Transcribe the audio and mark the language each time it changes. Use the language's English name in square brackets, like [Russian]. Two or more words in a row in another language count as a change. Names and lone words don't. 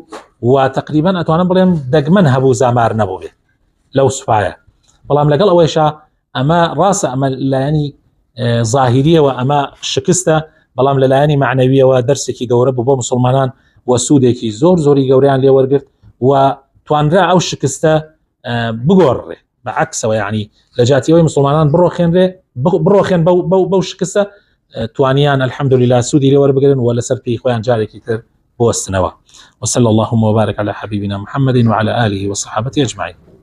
[Central Kurdish] و تقریبا ئەتوانم بڵێم دەگمەن هەبوو زامار نەبوو بێ لەو سوپایە، بەڵام لەگەڵ ئەوەیشە ئەمە ڕاستە ئەمە لایەنی ظاهیریەوە ئەمە شکستە، بەڵام لە لایەنی معنەویەوە دەرسێکی گەورە بوو بۆ مسلمانان و سوودێکی زۆری گەوریان لێ وەرگرت و توانرا ئەو شکستە بگۆڕێ بەعکسەوە، یعنی لە جاتیەوەی مسلمانان بڕۆخێن بەو شکستە توانیان الحمدلله سوودی لێ وەربگرن و لەسەر پێی خۆیان جارێکی تر بوەستنەوە. [Arabic] وصلى اللهم وبارك على حبيبنا محمد وعلى آله وصحبه أجمعين.